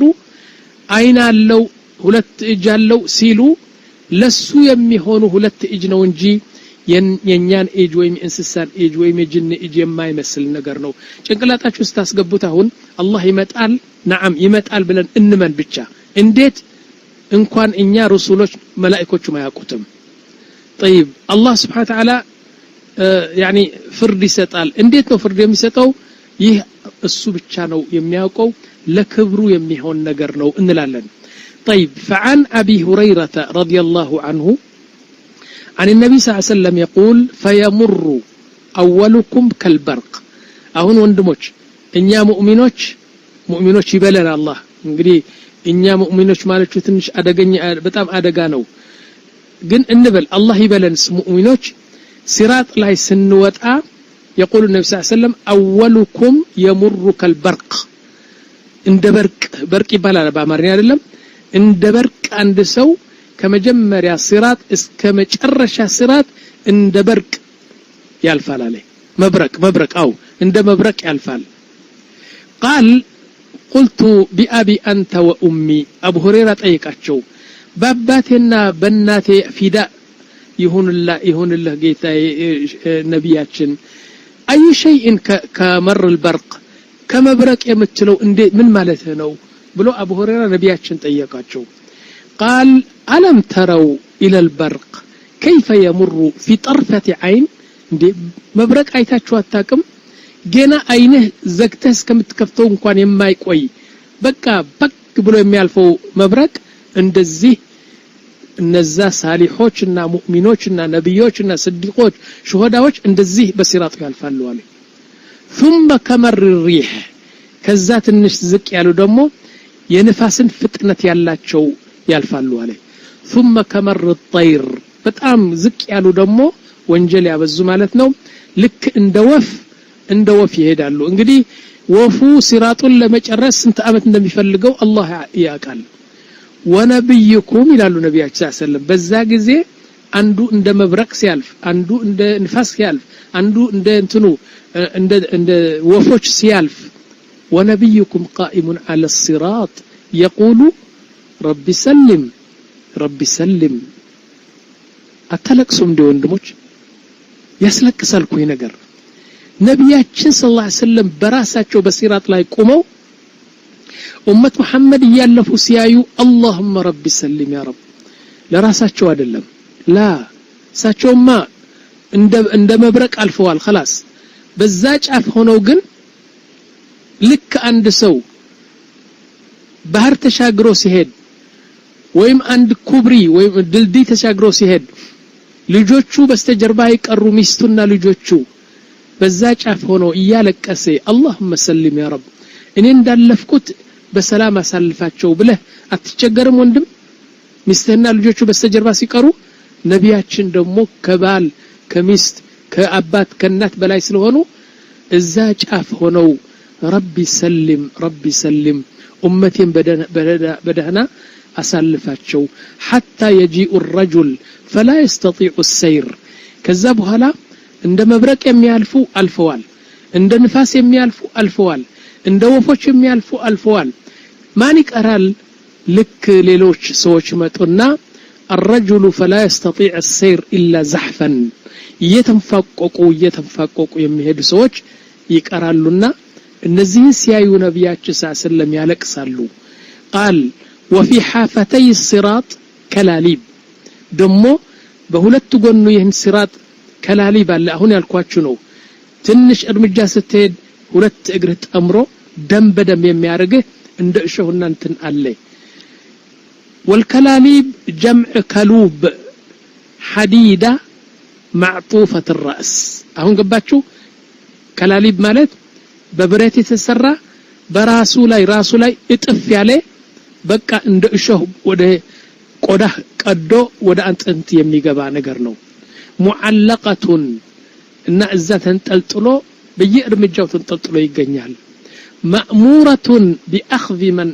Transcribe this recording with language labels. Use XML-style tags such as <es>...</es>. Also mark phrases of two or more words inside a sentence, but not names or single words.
<am>አይን አለው ሁለት እጅ አለው ሲሉ ለሱ የሚሆኑ ሁለት እጅ ነው እንጂ የኛን እጅ ወይም እንስሳን እጅ ወይም የጅን እጅ የማይመስል ነገር ነው ጭንቅላታችሁ ስታስገቡት አሁን አላህ ይመጣል ነዓም ይመጣል ብለን እንመን ብቻ እንዴት እንኳን እኛ ረሱሎች መላእክቶቹ ማያውቁትም</am> <ar>طيب الله سبحانه وتعالى يعني</ar> <am>ፍርድ ይሰጣል እንዴት ነው ፍርድ የሚሰጠው ይህ እሱ ብቻ ነው የሚያውቀው ለክብሩ የሚሆን ነገር ነው እንላለን</am> <ar>طيب فعن ابي هريره رضي الله عنه عن النبي صلى الله عليه وسلم يقول فيمر اولكم كالبرق</ar> <am>አሁን ወንድሞች እኛ ሙእሚኖች ይበለን አላህ እንግዲህ እኛ ሙእሚኖች ማለት ትንሽ አደገኛ በጣም አደጋ ነው ግን እንበል አላህ ይበለን ሙእሚኖች ሲራጥ ላይ ስንወጣ</am> <ar>يقول النبي صلى الله عليه وسلم اولكم يمر كالبرق</ar> <am>እንደ በርቅ ይባላል በአማርኛ አይደለም እንደ በርቅ አንድ ሰው ከመጀመሪያ ሲራጥ እስከ መጨረሻ ሲራጥ እንደ በርቅ ያልፋል አለ መብረቅ አው እንደ መብረቅ ያልፋል</am> <ar>قال قلت بأبي أنت وأمي أبو هريرة</ar> <am>ጠይቃቸው በአባቴና በእናቴ ፊዳ ይሁን الله ጌታ ነብያችን</am> <ar>أي شيء كمر البرق كمبرق</ar> <am>የምትለው እንዴ ምን ማለት ነው ብሎ አቡ ሁረይራ ነብያችን ጠየቃቸው</am> <ar>قال ألم تروا إلى البرق كيف يمر في طرفة عين</ar> <am>እንዴ መብረቅ አይታችሁ አታውቅም ገና አይንህ ዘግተህ እስከምትከፍተው እንኳን የማይቆይ በቃ በቅ ብሎ የሚያልፈው መብረቅ እንደዚህ እነዛ ሳሊሖችና ሙእሚኖችና ነብዮችና ስዲቆች ሹሃዳዎች እንደዚህ በሲራጥ ያልፋሉ አለ</am> <ar>ثم كمر الريح</ar> <am>ከዛ ትንሽ ዝቅ ያሉ ደግሞ የንፋስን ፍጥነት ያላቸው ያልፋሉ አለ</am> <ar>ثم كمر الطير</ar> <am>በጣም ዝቅ ያሉ ደግሞ ወንጀል ያበዙ ማለት ነው ልክ እንደ ወፍ ይሄዳሉ እንግዲህ ወፉ ሲራጡን ለመጨረስ ስንት አመት እንደሚፈልገው አላህ ያውቃል ወነብይኩም ይላሉ ነብያችን</am> <ar>صلى الله عليه وسلم</ar> <am>በዛ ጊዜ አንዱ እንደ መብረቅ ሲያልፍ አንዱ እንደ ንፋስ ሲያልፍ አንዱ እንደ ወፎች ሲያልፍ</am> <ar>ونبيكم قائم على الصراط يقول رب سلم</ar> <am>አተለቅሱም እንደ ወንድሞች ያስለቅሳል እኮ ነገር ነብያችን</am> <ar>صلى الله عليه</ar> <am>ወሰለም በራሳቸው በሲራጥ ላይ ቆመው ኡመት መሐመድ ያለፉ ሲያዩ</am> <ar>اللهم رب سلم يا رب</ar> <am>ለራሳቸው አይደለም ላ ሳቸውማ እንደ መብረቅ አልፈዋል خلاص በዛ ጫፍ ሆነው ግን ልክ አንድ ሰው ባህር ተሻግሮ ሲሄድ ወይም አንድ ኩብሪ ወይም ድልድይ ተሻግሮ ሲሄድ ልጆቹ በስተጀርባ ይቀሩ ሚስቱና ልጆቹ በዛ ጫፍ ሆኖ እያለቀሰ</am> <ar>اللهم سلم يا رب</ar> <am>እኔ እንዳለፍኩት በሰላም አሳልፋቸው ብለህ አትቸገርም ወንድም ሚስትና ልጆቹ በስተጀርባ ሲቀሩ ነብያችን ደግሞ ከባል ከሚስት ከአባት ከእናት በላይ ስለሆኑ እዛ ጫፍ ሆነው ربي</am> <ar>سلم امتين بدهنا</ar> <am>አሳልፋቸው</am> <ar>حتى يجيء الرجل فلا يستطيع السير</ar> <am>ከዛ በኋላ እንደ መብረቅ የሚያልፉ አልፈዋል እንደ ንፋስ የሚያልፉ አልፈዋል እንደ ወፎች የሚያልፉ አልፈዋል ማን ይቀራል ልክ ሌሎች ሰዎች መጡና</am> <ar>الرجل فلا يستطيع السير إلا زحفا</ar> <am>እየተንፋቀቁ የሚሄዱ ሰዎች ይቀራሉና እነዚህን ሲያዩ ነብያችን ሰለላሁ ያለቅሳሉ</am> <ar>قال وفي حافتي الصراط كلاليب</ar> <am>ደሞ በሁለት ጎኑ ይህን ሲራጥ ከላሊብ አለ አሁን ያልኳችሁ ነው ትንሽ እርምጃ ስትሄድ ሁለት እግር ተምሮ ደም በደም የሚያርግህ እንደ እሾህና እንትን አለ</am> <ar>والكلاليب جمع كلوب حديدة معطوفة الرأس</ar> <am>አሁን ገባችሁ كلاليب ማለት በብረት የተሰራ በራሱ ላይ እጥፍ ያለ በቃ እንደ እሾህ ወደ ቆዳ ቀዶ ወደ አንጥንት የሚገባ ነገር ነው ሙዓለቀቱ እና እዛ ተንጠልጥሎ በየእርምጃው ተንጠልጥሎ ይገኛል</am> <ar>مأمورة بأخذ من</ar>